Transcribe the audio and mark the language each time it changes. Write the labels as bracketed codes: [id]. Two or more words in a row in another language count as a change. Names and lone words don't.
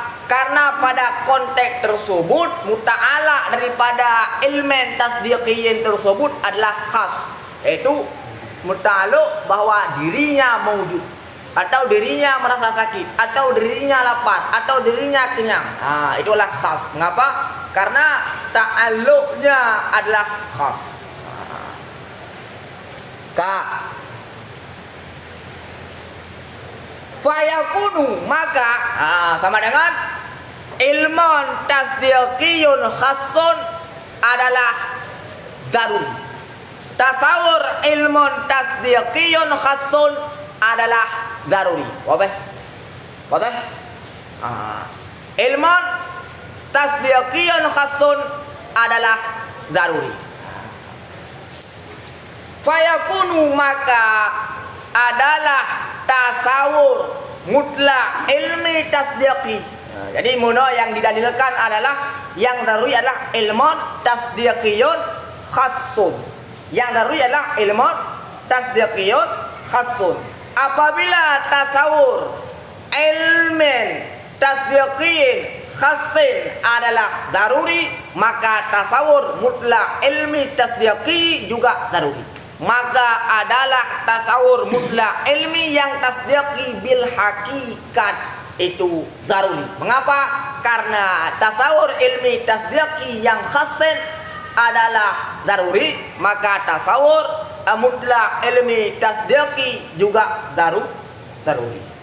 [id] Karena pada konteks tersebut muta'ala daripada [ar] علم تصديقي [id] tersebut adalah khas, yaitu muta'aluk bahwa dirinya maujud, atau dirinya merasa sakit, atau dirinya lapar, atau dirinya kenyang. Itulah khas. Mengapa? Karena ta'aluknya adalah khas. Fayakunu, maka sama dengan [ar] علمٌ تصديقيٌّ خاصٌّ [id] adalah daruri. [ar] تصورُ علمٌ تصديقيٌّ خاصٌّ [id] adalah daruri. Wadah? [ar] علمٌ تصديقيٌّ خاصٌّ [id] adalah daruri. Fayakunu, maka adalah [ar] تصور مطلق علم تصديقي. [id] Jadi mono yang didalilkan adalah yang daruri adalah [ar] علمٌ تصديقيٌّ خاصٌّ. [id] Yang daruri adalah [ar] علمٌ تصديقيٌّ خاصٌّ. [id] Apabila [ar] تصور علمٍ تصديقيٍّ خاصٍّ [id] adalah daruri, maka [ar] تصور مطلق علم تصديقي [id] juga daruri. Maka adalah [ar] تصور مطلق علم [id] yang [ar] تصديقي بالحقيقة [id] itu daruri. Mengapa? Karena [ar] تصور علم تصديقي [id] yang khasin adalah daruri, maka [ar] تصور مطلق علم تصديقي [id] juga daruri.